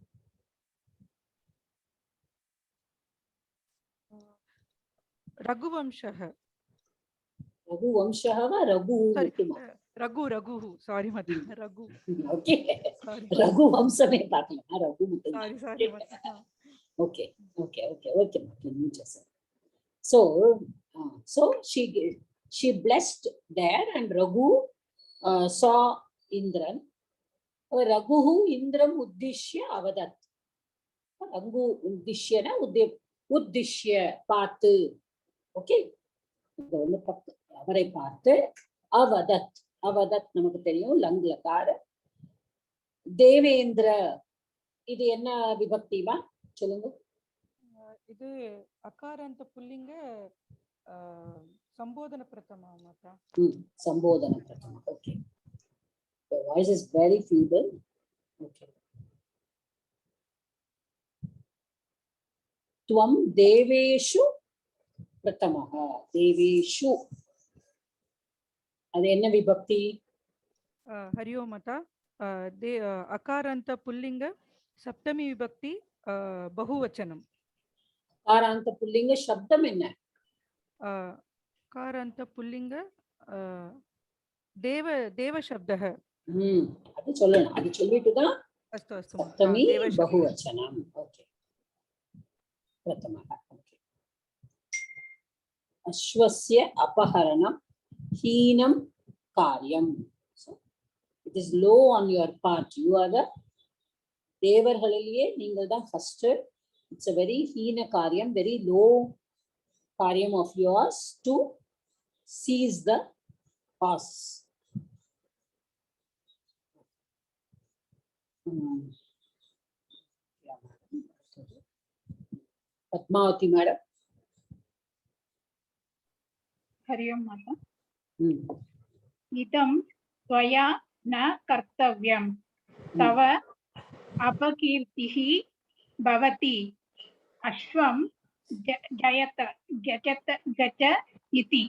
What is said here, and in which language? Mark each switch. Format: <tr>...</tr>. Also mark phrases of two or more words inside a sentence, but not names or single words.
<ta>ரகுவம்சஹ. ரகுவம்சஹவா ரகு இருக்குமா? ரகு சாரி மாதா, ரகு. ஓகே, ரகு வம்சமே பார்க்கலாம், ரகு மட்டும். சாரி மாதா.</ta> <en>Okay. So she blessed there and Raghu saw Indran.</en> <sa>रघु इन्द्रम् उद्दिश्य अवदत्. रघु उद्दिश्य न उद्दिश्य paathu.</sa> <ta>Okay. அவரை பார்த்து அவதத். அவதத் நமக்கு தெரியும் லங்லகார. தேவேந்திர இது என்ன விபக்திவா சொல்லுங்க?</ta> <sa>இது अकारान्त पुल्लिङ्ग सम्बोधन प्रथमा माता. सम्बोधन प्रथमा.</sa> <en>ஓகே, the voice is very feeble.</en> <sa>Okay. त्वं देवेषु प्रथमः.</sa> <ta>देवेषु அது என்ன விபக்தி?</ta> <sa>हरि ओम माता. अकारान्त पुल्लिंग सप्तमी विभक्ति बहुवचनम. अकारान्त पुल्लिंग शब्दम என்ன? अकारान्त पुल्लिंग देव शब्दः.</sa> <ta>அது சொல்லணும், அது சொல்லிட்டு தான்</ta> <sa>अस्तु अस्तु सप्तमी बहुवचनम. ओके, प्रथमः. ओके. अश्वस्य अपहरणम हीनम कार्यम.</sa> <en>So it is low on your part. You are the</en> <ta>தேவர்களிலேயே நீங்கள் தான் ஃபர்ஸ்ட்.</ta> <en>It's a very</en> <sa>हीन कार्यम्,</sa> <en>very low karyam of yours to seize the horse.</en> <sa>पद्मावती मैडम। हरि ओम माता। इदं त्वया न कर्तव्यं तव अपकीर्तिः भवति अश्वं जयत गजत गज इति।</sa>